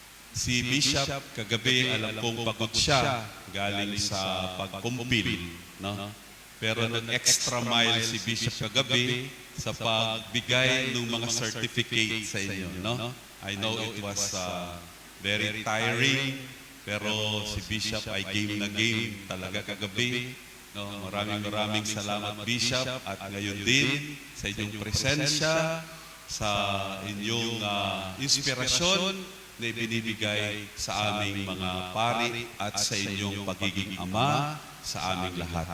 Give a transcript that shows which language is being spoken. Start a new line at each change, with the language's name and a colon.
Filipino: Si Bishop kagabi, alam kong pagod siya galing sa pagkumpil, no? Pero nag-extra mile si Bishop kagabi sa pagbigay ng mga certificate sa inyo, no?
English: I know it was very tiring,
Filipino: pero si Bishop ay game na game talaga kagabi. No, maraming salamat, Bishop, at ngayon din sa inyong presensya, sa inyong inspirasyon na ibinibigay sa aming mga pari at sa inyong pagiging ama sa aming lahat.